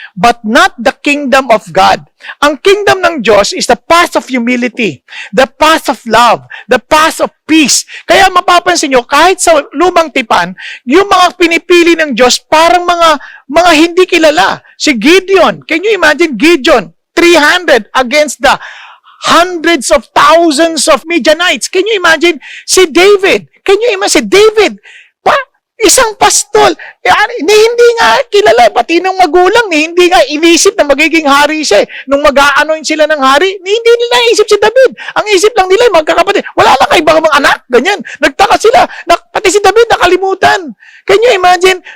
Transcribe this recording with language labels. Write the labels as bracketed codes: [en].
[en] But not the kingdom of God. [tl] Ang kingdom ng Diyos [en] is the path of humility, the path of love, the path of peace. [tl] Kaya mapapansin nyo, kahit sa lumang tipan, yung mga pinipili ng Diyos, parang mga hindi kilala. Si Gideon, [en] can you imagine Gideon, 300 against the hundreds of thousands of Midianites. Can you imagine? [tl] Si David, [en] can you imagine? [tl] Si David, isang pastol, hindi nga kilala, pati ng magulang, hindi nga inisip na magiging hari siya. Nung mag-aanoin sila ng hari, hindi nila naisip si David. Ang isip lang nila, magkakapatid. Wala lang kayo mga anak, ganyan. Nagtaka sila, pati si David nakalimutan. [en] Can you imagine?